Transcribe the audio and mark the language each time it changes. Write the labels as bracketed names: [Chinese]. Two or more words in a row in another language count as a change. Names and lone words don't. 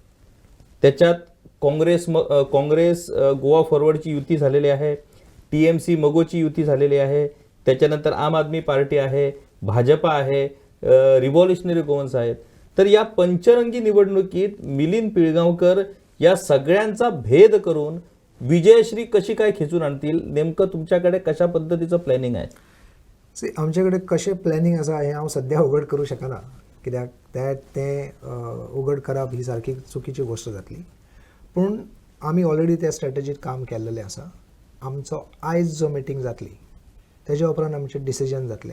[Marathi] त्याच्यात काँग्रेस गोवा फॉरवर्डची युती झालेली आहे, TMC मगोची युती झालेली आहे, त्याच्यानंतर आम आदमी पार्टी आहे, भाजपा आहे, रिव्हॉल्युशनरी गोवन्स आहेत. तर या पंचरंगी निवडणुकीत मिलिंद पिळगावकर या सगळ्यांचा भेद करून विजयश्री कशी काय खेचून आणतील, नेमकं तुमच्याकडे कशा पद्धतीचं प्लॅनिंग आहे? [Konkani] सी आमचे कशें प्लॅनिंग आसा हें हांव सद्या उगड करूं शकना, कित्याक तें उगड करप ही सारकी चुकीची गोश्ट जातली. पूण आमी ऑलरेडी त्या स्ट्रॅटजीत काम केल्लेलें आसा. आमचो आयज जो मिटींग जातली तेज्या उपरांत आमचें डिसिजन जातलें.